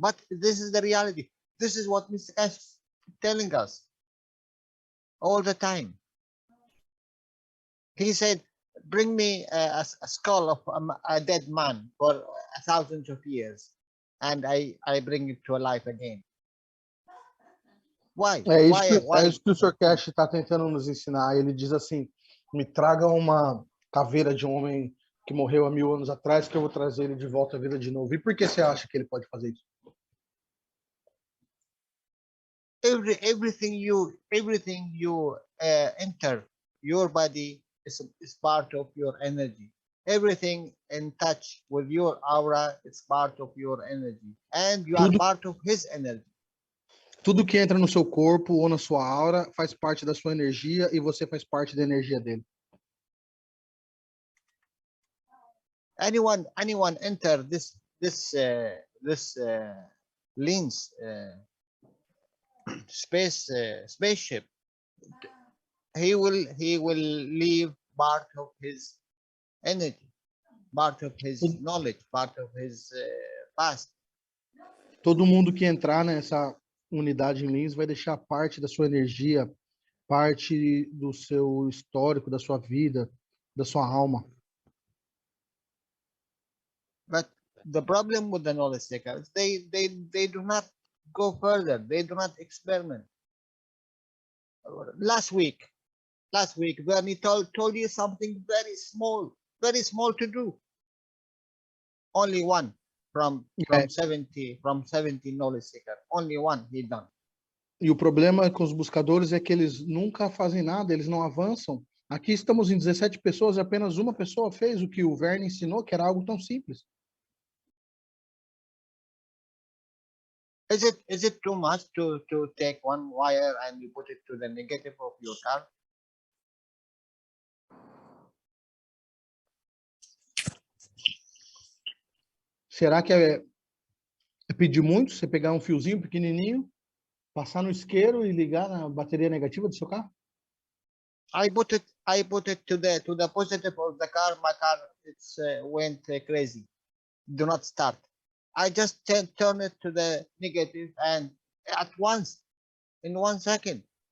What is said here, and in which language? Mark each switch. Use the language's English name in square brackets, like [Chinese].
[English] But this is the reality. This is what Mr. Cash is telling us all the time. He said, bring me a skull of a dead man for thousands of years, and I bring it to life again. Why? [Portuguese] É isso que o Sr. Cash está tentando nos ensinar. Ele diz assim, me traga uma caveira de um homem que morreu há 1000 anos atrás, que eu vou trazer ele de volta à vida de novo. E por que você acha que ele pode fazer isso? [English] Everything you enter your body is part of your energy. Everything in touch with your aura is part of your energy, and you are part of his energy. [Portuguese] Tudo que entra no seu corpo ou na sua aura faz parte da sua energia e você faz parte da energia dele. [English] Anyone enter this lens spaceship, he will leave part of his energy, part of his knowledge, part of his past. [Portuguese] Todo mundo que entrar nessa unidade em Lins vai deixar parte da sua energia, parte do seu histórico, da sua vida, da sua alma. [English] The problem with the knowledge seekers, they do not go further. They do not experiment. Last week, Vernie told you something very small to do. Only one from 70 knowledge seekers. Only one he done. [Portuguese] E o problema com os buscadores é que eles nunca fazem nada, eles não avançam. Aqui estamos em 17 pessoas e apenas uma pessoa fez o que o Vernie ensinou, que era algo tão simples. [English] Is it too much to take one wire and you put it to the negative of your car? [Portuguese] Será que é pedir muito você pegar um fiozinho pequenininho, passar no isqueiro e ligar na bateria negativa do seu carro? [English] I put it to the positive of the car. My car went crazy. Do not start. I just turn it to the negative and at once, in 1 second.